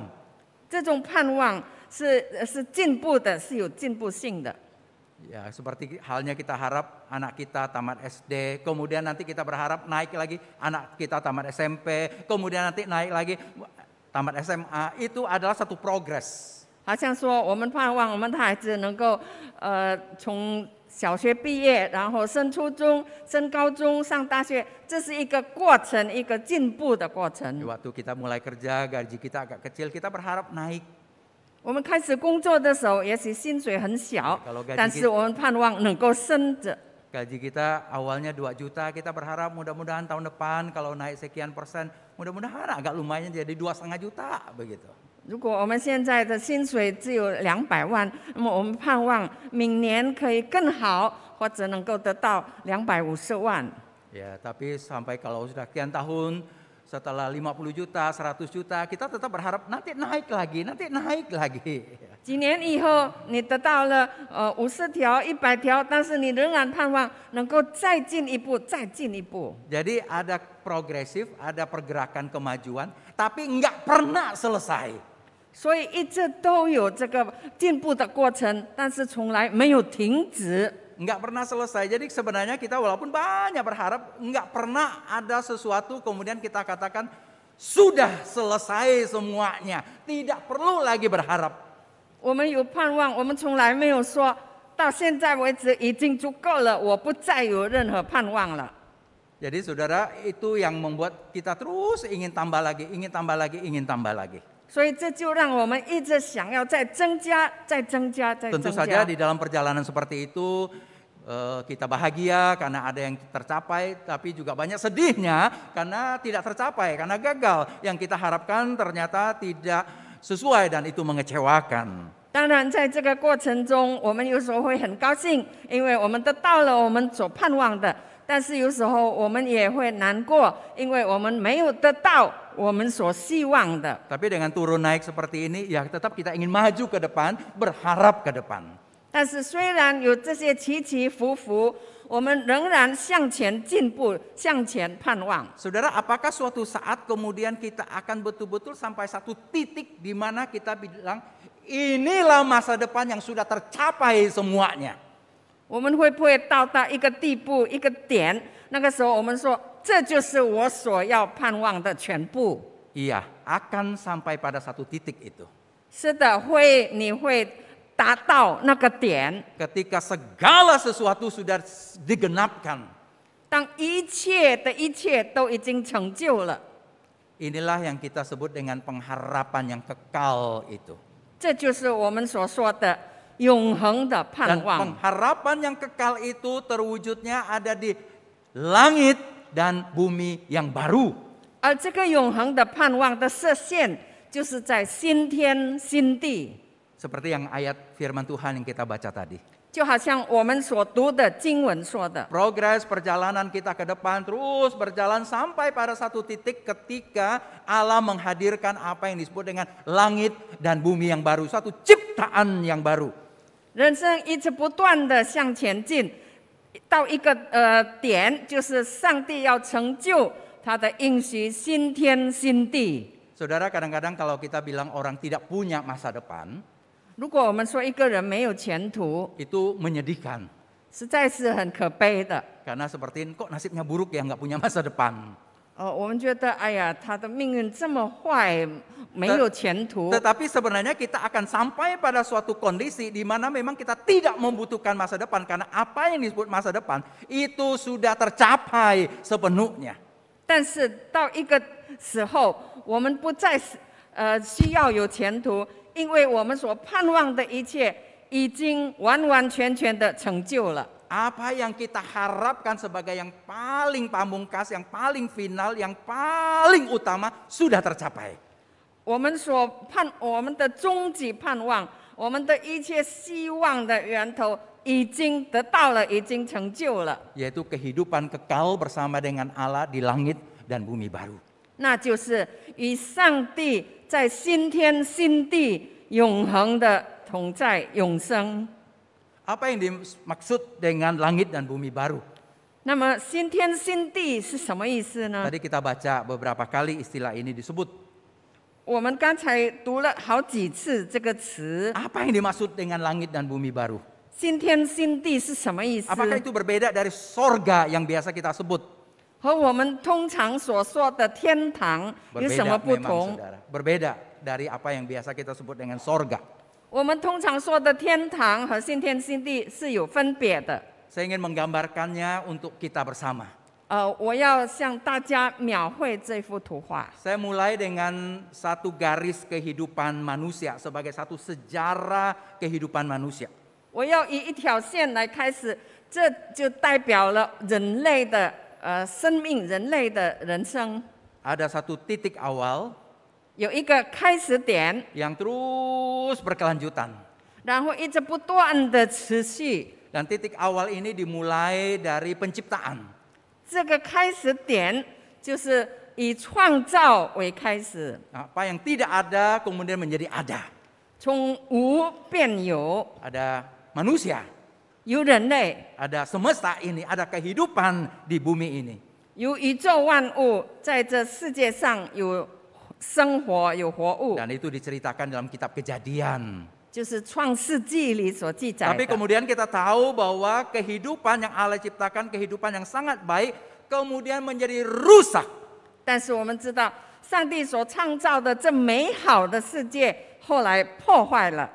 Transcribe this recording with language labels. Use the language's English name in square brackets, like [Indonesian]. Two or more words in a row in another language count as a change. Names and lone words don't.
[Chinese] 这种盼望是进步的，是有进步性的。 [Indonesian] Ya, seperti halnya kita harap anak kita tamat SD, kemudian nanti kita berharap naik lagi anak kita tamat SMP, kemudian nanti naik lagi tamat SMA. Itu adalah satu progres. [Chinese] 好像说，我们盼望我们的孩子能够从小学毕业，然后升初中、升高中、上大学，这是一个过程，一个进步的过程。 [Indonesian] Waktu kita mulai kerja, gaji kita agak kecil, kita berharap naik. [Chinese] 我们开始工作的时候，也许薪水很小 [Indonesian] Kalau gaji， [Chinese] 但是我们盼望能够升着。 [Indonesian] Gaji kita awalnya 2 juta, kita berharap mudah-mudahan tahun depan kalau naik sekian persen, mudah-mudahan agak lumayan jadi 2,5 juta begitu. [Chinese] 如果我们现在的薪水只有200万，那么我们盼望明年可以更好，或者能够得到250万。 [Indonesian] Ya, tapi sampai kalau sudah sekian tahun, setelah 50 juta, 100 juta, kita tetap berharap nanti naik lagi, nanti naik lagi. [Chinese] 几年以后，你得到了50条、100条，但是你仍然盼望能够再进一步，再进一步。 [Indonesian] Jadi ada progresif, ada pergerakan kemajuan, tapi nggak pernah selesai. [Chinese] 所以一直都有这个进步的过程，但是从来没有停止。 [Indonesian] Nggak pernah selesai. Jadi sebenarnya kita walaupun banyak berharap, nggak pernah ada sesuatu kemudian kita katakan sudah selesai semuanya, tidak perlu lagi berharap. [Chinese] 我们有盼望，我们从来没有说到现在为止已经足够了，我不再有任何盼望了。 [Indonesian] Jadi saudara, itu yang membuat kita terus ingin tambah lagi, ingin tambah lagi, ingin tambah lagi. [Chinese] 所以这就让我们一直想要再增加、再增加、再增 [Indonesian] Tentu [Chinese] 加。 [Indonesian] saja di dalam perjalanan seperti itu kita bahagia karena ada yang tercapai, tapi juga banyak sedihnya karena tidak tercapai, karena gagal. Yang kita harapkan ternyata tidak sesuai dan itu mengecewakan. [Chinese] 当然，在这个过程中，我们有时候会很高兴，因为我们得到了我们所盼望的；但是有时候我们也会难过，因为我们没有得到我们所希望的。 [Indonesian] Tapi dengan turun naik seperti ini, ya tetap kita ingin maju ke depan, berharap ke depan. [Chinese] 但是虽然有这些起起伏伏，我们仍然向前进步，向前盼望。 [Indonesian] Saudara, apakah suatu saat kemudian kita akan betul-betul sampai satu titik di mana kita bilang, inilah masa depan yang sudah tercapai semuanya. [Chinese] 我们会不会到达一个地步、一个点？那个时候我们说，这就是我所要盼望的全部。 [Indonesian] Iya, akan sampai pada satu titik itu. [Chinese] 是的，你会达到那个点。 [Indonesian] Ketika segala sesuatu sudah digenapkan. [Chinese] 当一切的一切都已经成就了， [Indonesian] Inilah yang kita sebut dengan pengharapan yang kekal itu. [Chinese] 这就是我们所说的永恒的 [Indonesian] Dan [Chinese] 盼望。 [Indonesian] pengharapan yang kekal itu terwujudnya ada di langit dan bumi yang baru. [Chinese] 而这个永恒的盼望的实现，就是在新天新地， [Indonesian] Seperti yang ayat firman Tuhan yang kita baca tadi. [Chinese] 就好像我们所读的经文说的。 [Indonesian] Progres perjalanan kita ke depan terus berjalan sampai pada satu titik ketika Allah menghadirkan apa yang disebut dengan langit dan bumi yang baru. Satu ciptaan yang baru. [Chinese] 人生一直不断的向前进，到一个点，就是上帝要成就他的应许新天新地。 [Indonesian] Saudara, kadang-kadang kalau kita bilang orang tidak punya masa depan, [Chinese] 如果我们说一个人没有前途， [Indonesian] itu menyedihkan. [Chinese] 实在是很可悲的。 [Indonesian] Karena seperti kok nasibnya buruk ya nggak punya masa depan. [Chinese] 我们觉得，哎呀，他的命运这么坏，没有前途。 [Indonesian] Tetapi sebenarnya kita akan sampai pada suatu kondisi di mana memang kita tidak membutuhkan masa depan. Karena apa yang disebut masa depan itu sudah tercapai sepenuhnya. [Chinese] 但是到一个时候，我们不再需要有前途，因为我们所盼望的一切已经完完全全的成就了。 [Indonesian] Apa yang kita harapkan sebagai yang paling pamungkas, yang paling final, yang paling utama sudah tercapai. [Chinese] 我们的终极盼望，我们的一切希望的源头，已经得到了，已经成就了。 [Indonesian] Yaitu kehidupan kekal bersama dengan Allah di langit dan bumi baru. [Chinese] 那就是与上帝在新天新地永恒的同在永生。 [Indonesian] Apa yang dimaksud dengan langit dan bumi baru? [Chinese] 那么新天新地是什么意思呢？ [Indonesian] Tadi kita baca beberapa kali istilah ini disebut. [Chinese] 我们刚才读了好几次这个词。 [Indonesian] Apa yang dimaksud dengan langit dan bumi baru? [Chinese] 新天新地是什么意思？ [Indonesian] Apakah itu berbeda dari sorga yang biasa kita sebut? [Chinese] 和我们通常所说的天堂有什么 [Indonesian] Berbeda [Chinese] 不 [Indonesian] memang [Chinese] 同？ [Indonesian] saudara. Berbeda dari apa yang biasa kita sebut dengan sorga. [Chinese] 我们通常说的天堂和新天新地是有分别的。 [Indonesian] Saya ingin menggambarkannya untuk kita bersama. [Chinese] 我要向大家描绘这幅图画。 [Indonesian] Saya mulai dengan satu garis kehidupan manusia sebagai satu sejarah kehidupan manusia. [Chinese] 我要以一条线来开始，这就代表了人类的生命，人类的人生。 [Indonesian] Ada satu titik awal [Chinese] 有一个开始点， [Indonesian] yang terus berkelanjutan. [Chinese] 然后一直不断的持续。 [Indonesian] Dan titik awal ini dimulai dari penciptaan. [Chinese] 这个开始点就是以创造为开始， [Indonesian] Apa yang tidak ada kemudian menjadi ada. [Chinese] 从无变有， [Indonesian] Ada manusia, [Chinese] 有人类， [Indonesian] ada semesta ini, ada kehidupan di bumi ini. [Chinese] 有宇宙万物，在这世界上有生活，有活物， [Indonesian] Dan itu diceritakan dalam kitab Kejadian. [Chinese] 就是创世纪里所记载 [Indonesian] Tapi [Chinese] 的。 [Indonesian] kemudian kita tahu bahwa kehidupan yang Allah ciptakan, kehidupan yang sangat baik, kemudian menjadi rusak. [Chinese] 但是我们知道，上帝所创造的这美好的世界，后来破坏了，